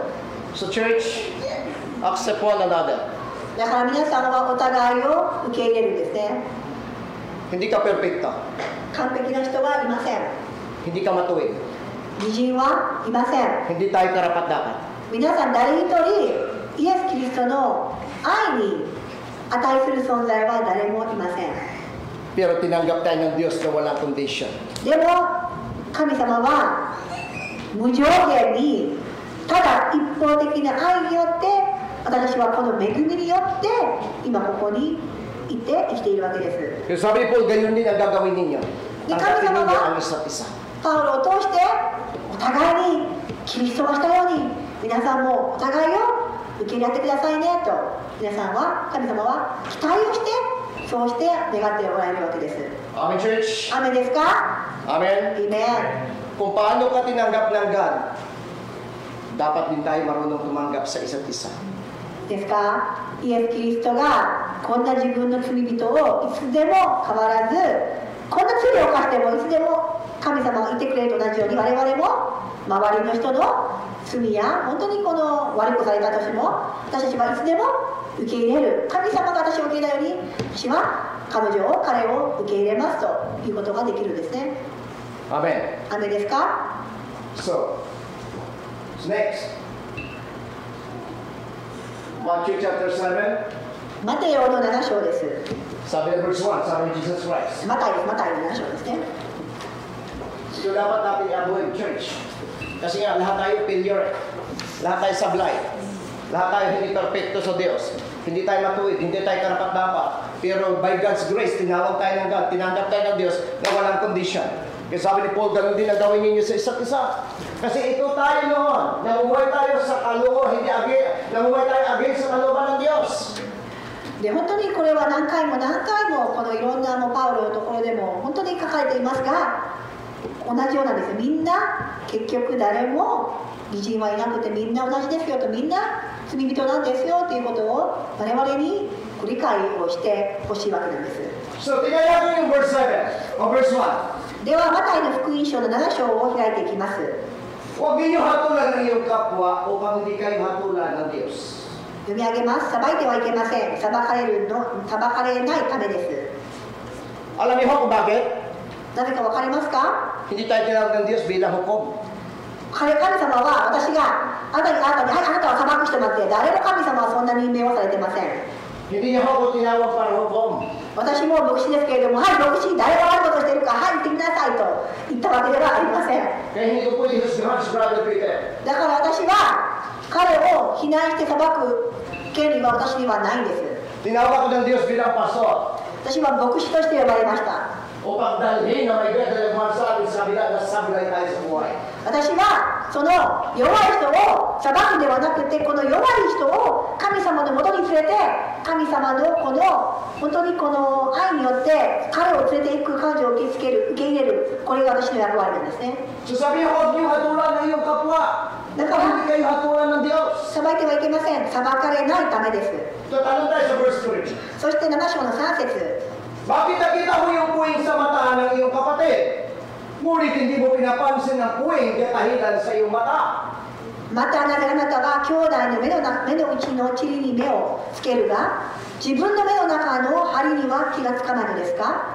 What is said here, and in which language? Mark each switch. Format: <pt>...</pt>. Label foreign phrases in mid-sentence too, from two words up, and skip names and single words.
<en>So church, accept one another.</en> <ja>だから皆さんはお互いを受け入れるんですね。</ja> <tl>Hindi ka perfecto.</tl> <ja>完璧な人はいません。</ja> <tl>Hindi ka matuwid.</tl> <ja>義人はいません。</ja> <tl>Hindi tayo karapat-dapat.</tl> <ja>皆さん誰一人イエス・キリストの愛に値する存在は誰もいません。</ja> <tl>Pero tinanggap tayo ng Diyos na walang condition.</tl> <ja>でも神様は無条件にただ一方的な愛によって、私はこの恵みによって今ここにいて生きているわけです。</ja> <tl>Yung sabi po, ganyan din ang gagawin ninyo. Tanggapin ninyo ang isa't isa.</tl> <ja>パウロを通してお互いにキリストがしたように皆さんもお互いを受け入れてくださいねと、皆さんは神様は期待をしてそうして願っておられるわけです。</ja> <en>Amen, church.</en> <ja>アメンですか？ Amen. アメン。</ja> <tl>Kung paano ka tinanggap ng God, dapat din tayo marunong tumanggap sa isa't isa.</tl> <ja>ですか？イエス・キリストがこんな自分の罪人をいつでも変わらず、こんな罪を犯してもいつでも神様がいてくれると同じように、我々も周りの人の罪や本当にこの悪くされたとしても私たちはいつでも受け入れる。神様が私を受け入れたように私は彼を受け入れますということができるんですね。 Amen. アメンですか？</ja> <en>So, next. Matthew chapter 7.</en> <ja>マテオの7章です。</ja> <tl>Sabi ng verse 1, sabi ni Jesus Christ.</tl> <ja>マタイの7章ですね。</ja> <tl>Ito dapat natin i-avoid, church. Kasi nga, lahat tayo failure. Lahat tayo sablay. Lahat tayo hindi perfecto sa Diyos. Hindi tayo matuwid, hindi tayo karapat-dapat. Pero</tl> <en>by God's grace,</en> <tl>tinawag tayo ng God, tinanggap tayo ng Diyos na walang condition. Kaya sabi ni Paul, ganun din ang gawin ninyo sa isa't isa. Kasi ito tayo noon, namuhay tayo sa kalooban, hindi namuhay tayo against sa kalooban ng Diyos.</tl> <ja>で本当にこれは何回もこのいろんなパウロのところでも本当に書かれていますが、同じようなんですよ。みんな結局誰も義人はいなくてみんな同じですよと、みんな罪人なんですよということを我々にご理解をしてほしいわけなんです。</ja> <tl>So, tingnan natin yung verse 7 o verse 1.</tl> <ja>ではマタイの福音書の7章を開いていきます。</ja> <tl>Huwag ninyo hatulan ng iyong kapwa upang hindi kayo hatulan ng Diyos.</tl> <ja>読み上げます。裁いてはいけません。裁かれないためです。</ja> <tl>Alam niyo kung bakit?</tl> <ja>なぜかわかりますか？</ja> <tl>Hindi tayo tinawag ng Diyos bilang hukom.</tl> <ja>神様は私があなたにはいあなたは裁く人なんて誰も神様はそんな任命をされてません。</ja> <tl>Hindi niya ako tinawag para hukom.</tl> <ja>私も牧師ですけれども、はい牧師誰が悪いことしてるかはい言ってみなさいと言ったわけではありません。</ja> <tl>Kaya hindi ko pwede husgahan si Brother Peter.</tl> <ja>だから私は彼を非難して裁く権利は私にはないんです。</ja> <tl>Tinawag ako ng Diyos bilang pastor.</tl> <ja>私は牧師として呼ばれました。</ja> <tl>Upang dalhin na may ganda sa atin sa kabila na sablay tayo sa buhay.</tl> <ja>私はその弱い人を裁くんではなくて、この弱い人を神様のもとに連れて、神様のこの本当にこの愛によって彼を連れていく感情を受け入れる、これが私の役割なんですね。</ja> <tl>So sabi niya, huwag niyo hatulan ng iyong kapwa. Hindi kayo hatulan ng Diyos.</tl> <ja>裁いてはいけません。裁かれないためです。</ja> <tl>Tatanong tayo sa verse 3.</tl> <ja>そして7章の3節。</ja> <tl>Bakit nakita mo yung puwing sa mata ng iyong kapatid? Ngunit hindi mo pinapansin ang puwing katahilan sa iyong mata.</tl> <ja>またなぜあなたが兄弟の目の内の塵に目をつけるが、自分の目の中の針には気がつかないのですか？</ja>